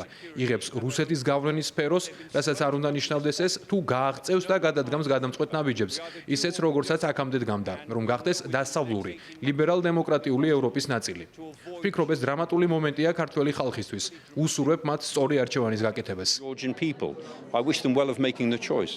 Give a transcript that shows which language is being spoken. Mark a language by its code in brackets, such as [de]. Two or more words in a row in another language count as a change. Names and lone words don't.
[ka] იღებს რუსეთის გავლენის სფეროს, რასაც არ უნდა ნიშნავდეს ეს, თუ გააღწევს და გადადგამს გადამწყვეტ ნაბიჯებს, ისეც როგორცაც აქამდე დგამდა, რომ გახდეს დასავლური, ლიბერალ-დემოკრატიული ევროპის ნაწილი. ვფიქრობ, ეს დრამატული მომენტია ქართველი ხალხისთვის. უსურვებ მათ სწორი არჩევანის გაკეთებას. [en] Georgian people. I wish them well of making the choice.